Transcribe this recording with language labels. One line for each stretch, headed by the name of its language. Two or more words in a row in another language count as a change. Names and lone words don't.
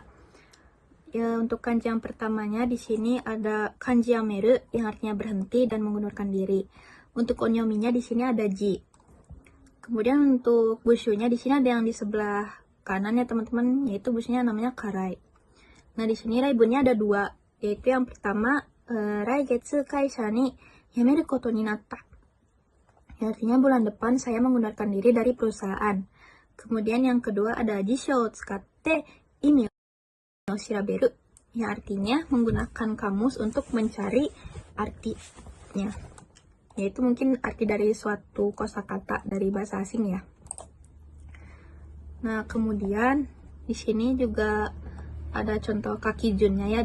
Indonesian: Ya, untuk kanji yang pertamanya di sini ada kanji yameru yang artinya berhenti dan mengundurkan diri. Untuk onyominya di sini ada ji. Kemudian untuk bushunya di sini ada yang di sebelah kanan ya teman-teman, yaitu bushunya namanya karai. Nah, di sini raibunnya ada 2. Yaitu yang pertama,
Japanese: 来月会社に辞めることになった.
Indonesian: Ya, artinya bulan depan saya mengundurkan diri dari perusahaan. Kemudian yang kedua ada
Japanese: 辞書を使って意味を調べる.
Indonesian: Ya, artinya menggunakan kamus untuk mencari artinya. Yaitu mungkin arti dari suatu kosakata dari bahasa asing ya. Nah, kemudian di sini juga ada contoh kakijunnya ya.